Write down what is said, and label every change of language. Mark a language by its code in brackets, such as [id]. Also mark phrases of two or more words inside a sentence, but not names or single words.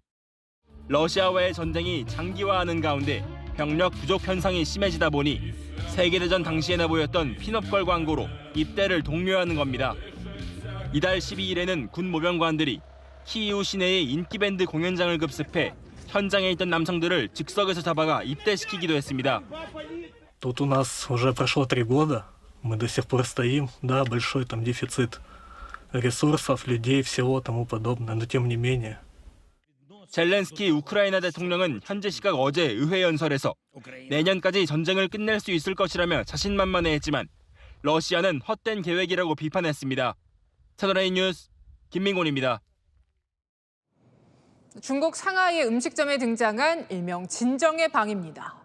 [ko] 러시아와의 전쟁이 장기화하는 가운데 병력 부족 현상이 심해지다 보니 세계대전 당시에나 보였던 핀업걸 광고로 입대를 독려하는 겁니다. 이달 12일에는 군 모병관들이 키이우 시내의 인기밴드 공연장을 급습해 현장에 있던 남성들을 즉석에서 잡아가 입대시키기도 했습니다. [ru] Тут у нас уже прошло 3 года, мы до сих пор стоим, да, большой там дефицит ресурсов, людей, всего тому подобное, но тем не менее. [ko] 젤렌스키 우크라이나 대통령은 현지 시각 어제 의회 연설에서 내년까지 전쟁을 끝낼 수 있을 것이라며 자신만만해했지만 러시아는 헛된 계획이라고 비판했습니다. 채널A 뉴스 김민곤입니다. 중국 상하이의 음식점에 등장한 일명 진정의 방입니다.